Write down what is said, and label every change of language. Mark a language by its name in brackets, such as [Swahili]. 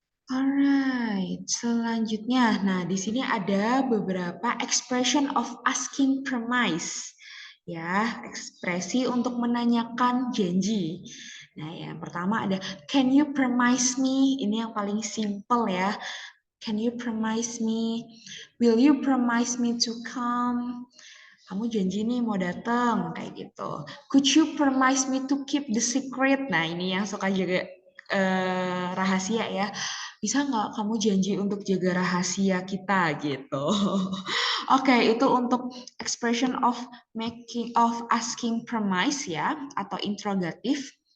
[Indonesian] Alright, selanjutnya, nah di sini ada beberapa expression of asking promise, ya, ekspresi untuk menanyakan janji. Nah, yang pertama ada [English] can you promise me? [Indonesian] Ini yang paling simple ya. [English] Can you promise me? Will you promise me to come? [Indonesian] Kamu janji nih mau datang, kayak gitu. [English] Could you promise me to keep the secret? [Indonesian] Nah, ini yang suka jaga rahasia ya. Bisa nggak kamu janji untuk jaga rahasia kita gitu? Oke, itu untuk expression of asking promise ya, atau interrogatif.